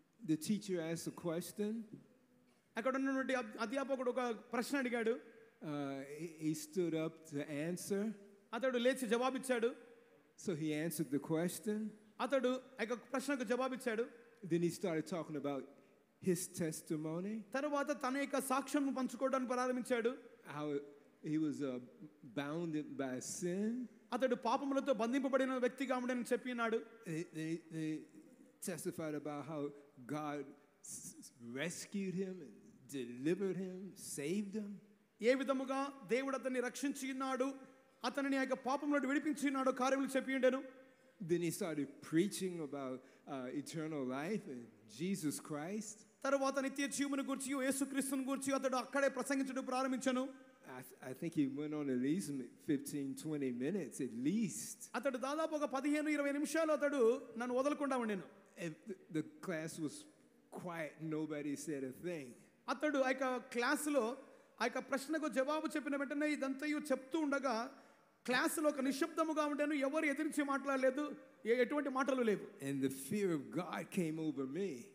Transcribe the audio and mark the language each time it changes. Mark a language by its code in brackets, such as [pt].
[en] The teacher asked a question. [te] అక్కడ ఉన్నటువంటి అధ్యాపకుడు ఒక ప్రశ్న అడిగాడు. [en] He stood up to answer. [te] అతడు లేచి జవాబిచ్చాడు. [en] So he answered the question. [te] అతడు ఆ ప్రశ్నకు జవాబిచ్చాడు. [en] Then he started talking about his testimony. [te] తర్వాత తన యొక్క సాక్ష్యం పంచుకోవడానికి ప్రారంభించాడు. [en] How he was bound by sin. [te] అతడు పాపములతో బంధింపబడిన వ్యక్తిగా ఉండని చెప్పినాడు. [en] They testified about how God rescued him and delivered him, saved him. [te] ఏ విధముగా దేవుడు అతన్ని రక్షించి ఉన్నాడు, అతనిని ఆ యొక్క పాపం నుండి విడిపించి ఉన్నాడు కార్యములు చెప్పి ఉండెను. [en] Then he started preaching about eternal life and Jesus Christ. [te] తరువాత నిత్య జీవమును గురించి యేసుక్రీస్తుని గురించి అతడు అక్కడే ప్రసంగించడం ప్రారంభించను. [en] I think he went on at least 15-20 minutes at least. [te] అతడు దాదాపు ఒక 15-20 నిమిషాలు అతడు నన్ను వదలకుండా ఉండెను. [en] The class was quiet, nobody said a thing. [te] అతడు ఆ యొక్క క్లాసులో ఆ యొక్క ప్రశ్నకు జవాబు చెప్పిన వెంటనే ఇదంతయు చెప్తూ ఉండగా క్లాసులో ఒక నిశ్శబ్దముగా ఉండెను. ఎవరు ఎదిరించి మాట్లాడలేదు, ఎటువంటి మాటలు లేవు. [en] And the fear of God came over me.